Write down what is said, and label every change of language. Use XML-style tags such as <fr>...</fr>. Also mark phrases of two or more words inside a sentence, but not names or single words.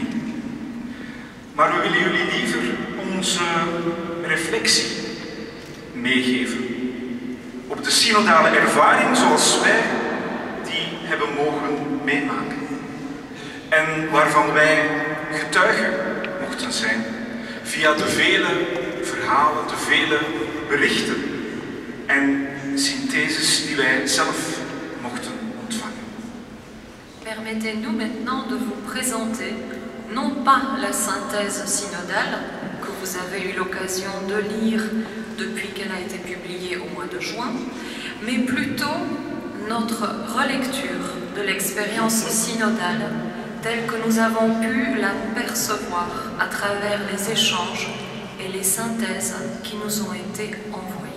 <nl>Maar we willen jullie liever onze reflectie meegeven op de synodale ervaring zoals wij die hebben mogen meemaken en waarvan wij getuigen mochten zijn via de vele verhalen, de vele berichten en syntheses die wij zelf mochten ontvangen.</nl> <fr>Permettez-nous maintenant de vous présenter non pas la synthèse synodale que vous avez eu l'occasion de lire depuis qu'elle a été publiée au mois de juin, mais plutôt notre relecture de l'expérience synodale telle que nous avons pu la percevoir à travers les échanges et les synthèses qui nous ont été envoyées.</fr>